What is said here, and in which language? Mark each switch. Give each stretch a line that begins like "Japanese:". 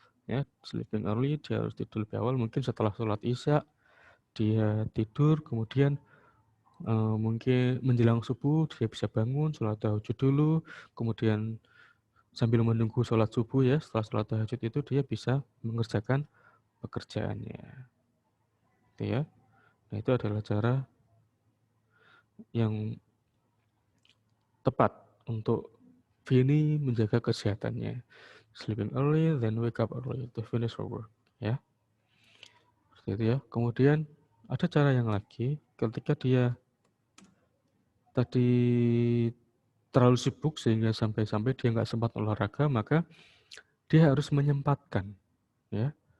English: Ya, sleeping early,
Indonesian: dia harus tidur lebih awal. Mungkin setelah sholat isya dia tidur, kemudian mungkin menjelang subuh dia bisa bangun, sholat tahajud dulu, kemudian sambil menunggu sholat subuh ya, setelah sholat tahajud itu dia bisa mengerjakan pekerjaannya. Gitu ya. Nah, itu adalah cara yang tepat untuk Vini menjaga kesehatannya.
English: Sleeping early, then wake up early to finish her work.
Indonesian: Ya, seperti itu ya. Kemudian ada cara yang lagi, ketika dia tadi terlalu sibuk sehingga sampai-sampai dia nggak sempat olahraga, maka dia harus menyempatkan, ya.